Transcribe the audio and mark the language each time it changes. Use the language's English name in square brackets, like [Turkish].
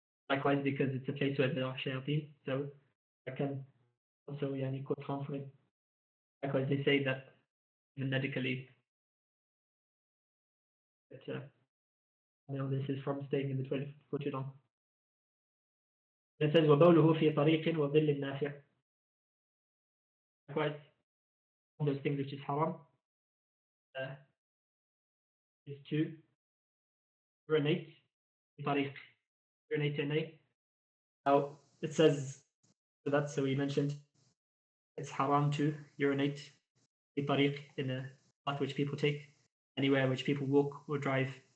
[English] Likewise, because it's a place where there are shayateen, so that can also cause harm for it. Likewise, they say that even medically, that this is from staying in the toilet for too long. [Arabic] It says وَبَوْلُهُ فِي طَرِيقٍ وَظِلٍّ نَافِعٍ. [English] Likewise, one of those things which is haram is to urinate in tariq. Urinate in a. Now it says so we mentioned it's haram to urinate in tariq, in a path which people take, anywhere which people walk or drive.